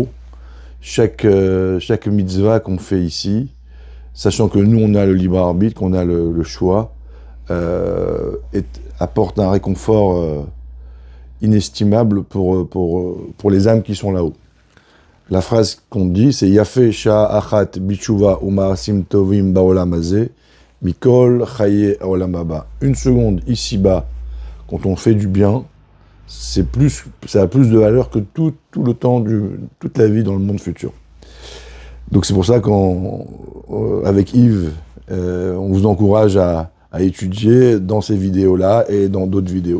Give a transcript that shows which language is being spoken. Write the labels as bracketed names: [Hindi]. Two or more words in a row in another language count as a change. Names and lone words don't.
[French] Chaque mitzvah qu'on fait ici, sachant que nous on a le libre arbitre, qu'on a le choix, apporte un réconfort inestimable pour les âmes qui sont là-haut. La phrase qu'on dit, c'est [Hebrew] יפה שעה אחת בתשובה ומעשים טובים בעולם הזה מכל חיי עולם הבא. [French] Une seconde ici-bas, quand on fait du bien, ça a plus de valeur que tout le temps, toute la vie dans le monde futur. Donc c'est pour ça qu'avec Yves, on vous encourage à étudier dans ces vidéos-là et dans d'autres vidéos.